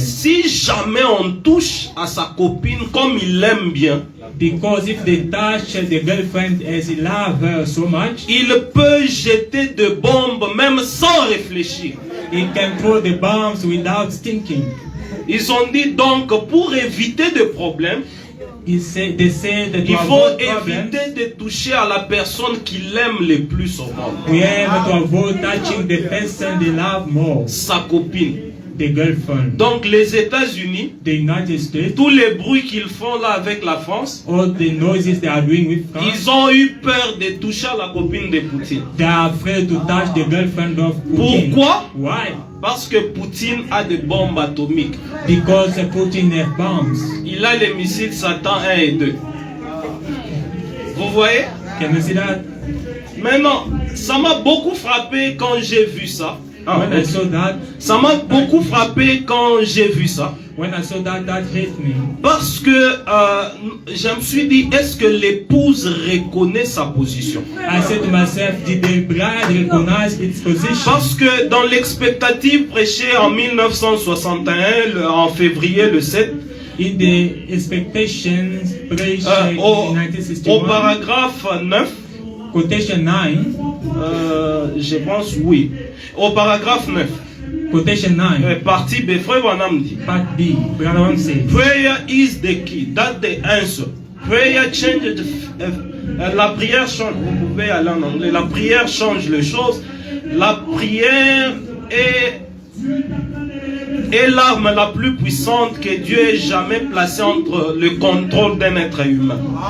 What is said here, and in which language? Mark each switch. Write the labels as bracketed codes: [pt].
[fr] si jamais on touche à sa copine comme il l'aime bien, [en] Because if they touch the girlfriend as he loves her so much, [fr] il peut jeter de bombes même sans réfléchir. [en] he can throw the bombs without thinking. [fr] Ils ont dit donc pour éviter des problèmes, [en] They said that [fr] il [en] to [fr] faut [en] avoid problems, [fr] éviter de toucher à la personne qu'il aime le plus au monde, [en] we have to avoid touching the person they love more, [fr] sa copine. [en] the girlfriend. [fr] Donc les États-Unis, [en] The United States, [fr] tous les bruits qu'ils font là avec la France, [en] all the noises they are doing with France, [fr] ils ont eu peur de toucher à la copine de Poutine. [en] they are afraid to touch the girlfriend of Putin. [fr] Pourquoi? [en] Why? [fr] Parce que Poutine a des bombes atomiques. [en] Because Putin has bombs. [fr] Il a les missiles Satan 1 et 2. Vous voyez? [en] Can you see that? [fr] Maintenant, ça m'a beaucoup frappé quand j'ai vu ça. [en] When I saw that, [fr] Ça m'a beaucoup frappé quand j'ai vu ça. [en] when I saw that, that hit me. [fr] Parce que je me suis dit, est-ce que l'épouse reconnaît sa position? [en] I said to myself, did the bride recognize its position? [fr] Parce que dans l'expectative prêchée en 1961, en février le 7, [en] In the expectations preached in [fr] au [en] 1961, [fr] paragraphe 9, [en] quotation 9, [fr] je pense oui, au paragraphe 9, [en] quotation 9, [fr] partie B, Frère Branham dit, [en] part B, Brother Branham says, prayer is the key, that's the answer. Prayer changes [fr] la prière change, vous pouvez aller en anglais, la prière change les choses. La prière est est l'arme la plus puissante que Dieu ait jamais placée entre le contrôle d'un être humain.